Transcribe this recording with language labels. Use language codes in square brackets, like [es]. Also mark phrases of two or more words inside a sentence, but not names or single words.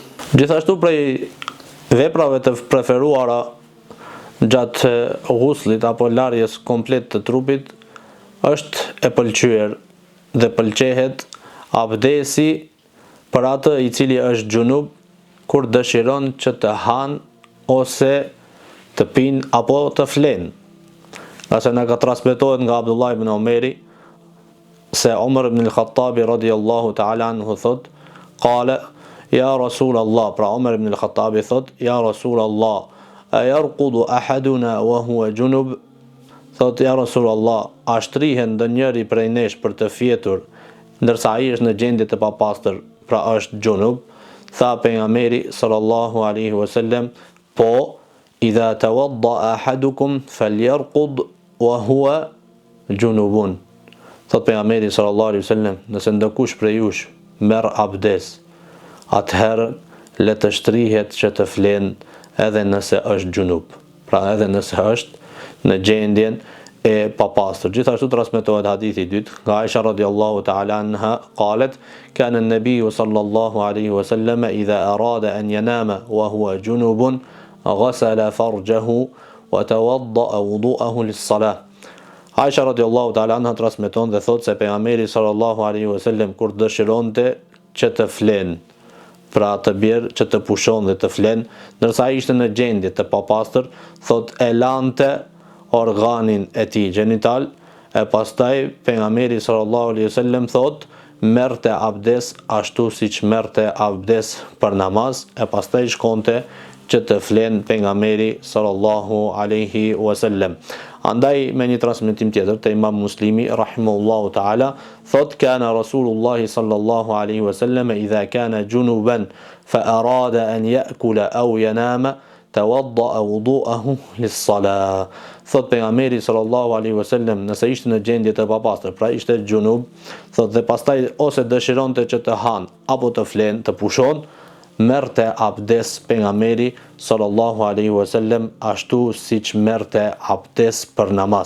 [sq] Gjithashtu prej veprave të preferuara gjatë ghuslit apo larjes komplet të trupit është e pëlqyer dhe pëlqehet abdesi për atë i cili është gjunub kur dëshiron që të han ose të pin apo të flen. Qase na ka transmetohet nga Abdullah ibn Omeri se Umar ibn al-Khattabi [ar] رضي الله تعالى عنه [sq] thot, [ar] قال يا رسول الله, [sq] pra Umar ibn al-Khattabi thot, [ar] يا رسول الله أيرقد أحدنا وهو جنب? [sq] Thot, [ar] يا رسول الله, [sq] a shtrihen ndonjëri prej nesh për të fjetur ndërsa ai është në gjendje të papastër, pra është junub? Tha pejgamberi [ar] صلى الله عليه وسلم, [sq] po, [ar] إذا توضأ أحدكم فليرقد وهو جنب. [sq] Thot pejgamberi [ar] صلى الله عليه وسلم, [sq] nëse ndonkush prej jush merr abdes, atëherë le të shtrihet që të flen edhe nëse është gjunub, pra edhe nëse është në gjendjen e papastër. Gjithashtu transmetohet hadithi i dytë nga Aisha [ar] رضي الله تعالى عنها, قالت كان النبي صلى الله عليه وسلم إذا أراد أن ينام وهو جنب غسل فرجه وتوضأ وضوءه للصلاة. [sq] Aisha [ar] رضي الله تعالى عنها [sq] transmeton dhe thot se pejgamberi [ar] صلى الله عليه وسلم [sq] kur dëshironte që të flen, pra të bjerë që të pushon dhe të flen, ndërsa ai ishte në gjendje të papastër, thot e lante organin e tij gjenital, e pastaj pejgamberi [ar] صلى الله عليه وسلم [sq] thot merrte abdes ashtu siç merrte abdes për namaz, e pastaj shkonte që të flen pejgamberi [ar] صلى الله عليه وسلم. [sq] Andaj me një transmetim tjetër te Imam Muslimi [ar] رحمه الله تعالى [sq] thot [ar] كان رسول الله صلى الله عليه وسلم إذا كان جنبا فأراد أن يأكل أو ينام توضأ وضوءه للصلاة. [sq] Thot pejgamberi [ar] صلى الله عليه وسلم [sq] nëse ishte në gjendje të papastër, pra ishte junub, thot dhe pastaj ose dëshironte që të han apo të flen, të pushon, merrte abdes pejgamberi [ar] صلى الله عليه وسلم [sq] ashtu siç merrte abdes për namaz.